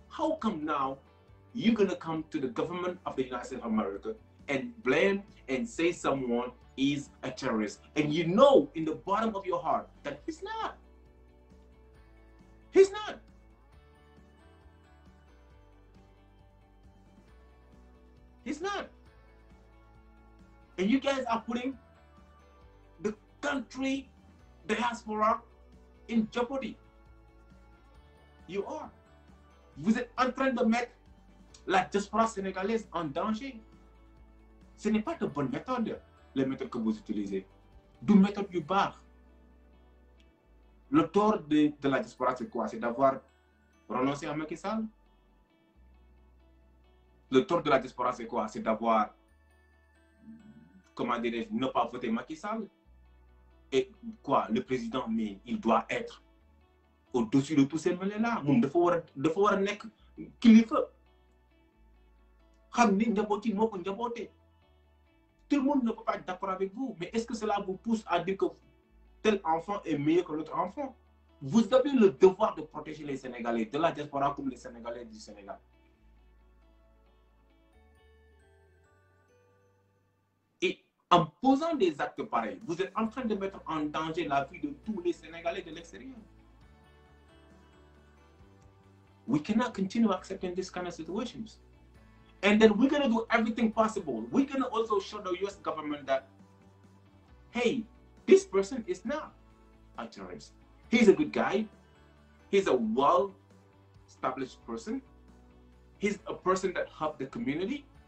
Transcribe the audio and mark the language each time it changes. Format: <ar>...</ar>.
<en>How come now you're gonna come to the government of the United States of America and blame and say someone is a terrorist, and you know in the bottom of your heart that he's not? He's not. He's not. And you guys are putting the country diaspora in jeopardy. You are.</en> <fr>Vous êtes en train de mettre la diaspora sénégalaise en danger. Ce n'est pas de bonne méthode, les méthodes que vous utilisez. D'où méthode</fr> <wo>yu baax.</wo> <fr>Le tort de la diaspora, c'est quoi? C'est d'avoir renoncé à Macky Sall. Le tort de la diaspora, c'est quoi? C'est d'avoir, comment dirais-je, ne pas voter Macky Sall. Et quoi? Le président, mais il doit être au-dessus de tous ces mêlés-là.</fr> <wo>Moom dafa war a nekk kilifa. Xam ni njaboot yi moo ko njaboote.</wo> <fr>Tout le monde ne peut pas être d'accord avec vous, mais est-ce que cela vous pousse à dire que tel enfant est meilleur que l'autre enfant? Vous avez le devoir de protéger les Sénégalais, de la diaspora comme les Sénégalais du Sénégal. Et en posant des actes pareils, vous êtes en train de mettre en danger la vie de tous les Sénégalais de l'extérieur.</fr> <en>We cannot continue accepting this kind of situations. And then we're going to do everything possible. We're going to also show the US government that, hey, this person is not a terrorist. He's a good guy. He's a well-established person. He's a person that helped the community.</en>